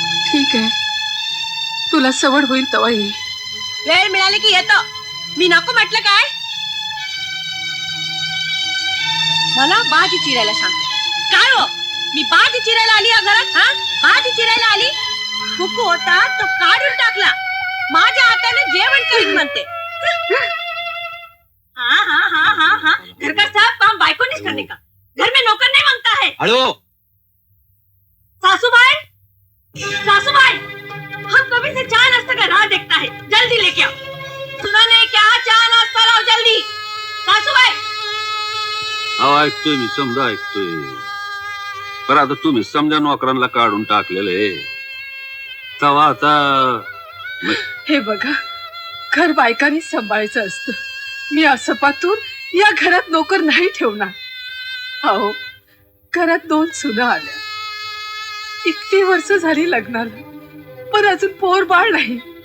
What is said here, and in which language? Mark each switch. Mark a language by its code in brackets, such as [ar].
[mr] ठीक आहे, तुला सवड होईल तवा येईल. वेळ मिळाली की येतो. मी नको म्हटलं काय? मला भाजी चिरायला सांगते काय हो? मी भाजी चिरायला आली या घरात? हा, भाजी चिरायला आली. कुकू होता तो काढून टाकला. माझ्या हाताने जेवण करीत म्हणते. [hi] हाँ हाँ हाँ हाँ हाँ, घर का सब काम बाइको नहीं करने का, घर में नौकर नहीं मांगता है. [mr] हळू. [hi] सासूबाई, सासूबाई, हम कभी से चाय नाश्ता का राह देखता है, जल्दी लेके आओ. सुना नहीं क्या, चाय नाश्ता लाओ जल्दी. [mr] सासूबाई. अहो ऐकतोय मी, समजा ऐकतोय. पण आता तुम्ही समजा नोकरांना काढून टाकलेलं आहे तेव्हा आता हे बघा, घर बायकांनी सांभाळायचं असतं. मी असं पातून या घरात नोकर नाही ठेवणार. अहो, घरात 2 सुना आल्या, 1 वर्ष झाली लग्नाला, पण अजून पोर बाळ नाही.